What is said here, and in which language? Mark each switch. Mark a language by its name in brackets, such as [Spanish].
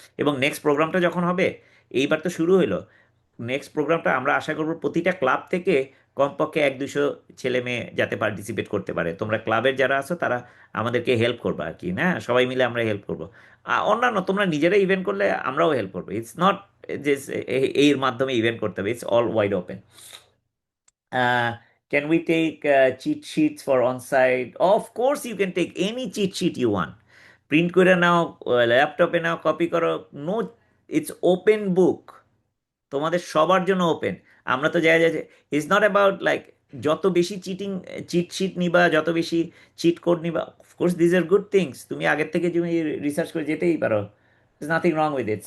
[Bangla] এবং নেক্সট প্রোগ্রামটা যখন হবে, এইবার তো শুরু হলো, নেক্সট প্রোগ্রামটা আমরা আশা করব প্রতিটা ক্লাব থেকে কমপক্ষে 1-200 ছেলে মেয়ে যাতে পার্টিসিপেট করতে পারে। তোমরা ক্লাবের যারা আছো তারা আমাদেরকে হেল্প করবে আর কি, না সবাই মিলে আমরা হেল্প করবো। অন্যান্য তোমরা নিজেরা ইভেন্ট করলে আমরাও হেল্প করবো। ইটস নট যে এর মাধ্যমে ইভেন্ট করতে হবে, [English] It's all wide open. Uh, can we take cheat sheets for on-site? Of course, you can take any cheat sheet you want. [Bangla] Print করে নাও, ল্যাপটপে নাও, কপি করো, [English] no, it's open book, [Bangla] তোমাদের সবার জন্য ওপেন। আমরা তো যাই যাই, [English] it's not about like [Bangla] যত বেশি চিট শিট নিবা, যত বেশি চিট কোড নিবা, [English] of course these are good things, [Bangla] তুমি আগের থেকে তুমি রিসার্চ করে যেতেই পারো, [English] Is nothing wrong with it.